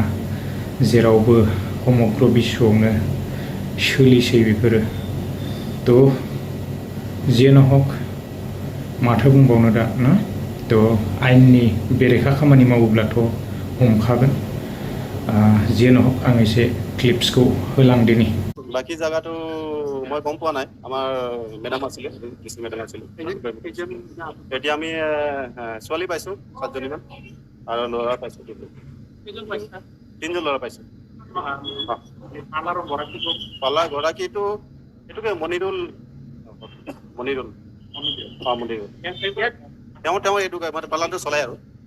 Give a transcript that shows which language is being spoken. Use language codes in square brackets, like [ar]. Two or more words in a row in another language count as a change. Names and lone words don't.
[brx] जेरावबो समग्र बिश्वआवनो सोलिसै बेफोरो। जियानो हक माथो बुंबावनो दा ना। आयेननि बेरेखा खामानि मावोब्लाथ' हमखागोन। जियानो हक आं एसे क्लिप्सखौ होलांदिनि। [as] বাকী জায়গাটো মই গম পোৱা নাই। আমাৰ মেডাম আছিলে, [en] district madam [as] আছিলে। এতিয়া আমি ছোৱালী পাইছোঁ 7জনীমান আৰু ল'ৰা পাইছোঁ 3জন ল'ৰা পাইছোঁ। পাৰ্লাৰ গৰাকীটো এইটোকে মনিৰুল মনিৰুল তেওঁ এইটো মানে পাৰ্লাৰটো চলাই আৰু।